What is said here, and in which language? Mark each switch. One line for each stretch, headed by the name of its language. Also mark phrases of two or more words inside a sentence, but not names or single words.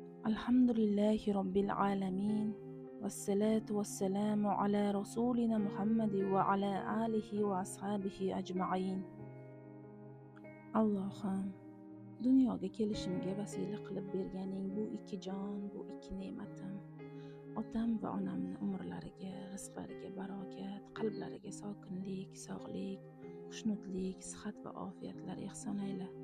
Arabic: الحمد لله رب العالمين، والصلاة والسلام على رسولنا محمد وعلى آله وأصحابه أجمعين.
Uzbek: Allohim, dunyoga kelishimga vasila qilib berganing bu ikki jon, bu ikki ne'matim, otam va onamni umrlariga, rizqlariga barokat, qalblariga sokinlik, sog'lik, xushnudlik, sihat va ofiyatlar ihson ayla.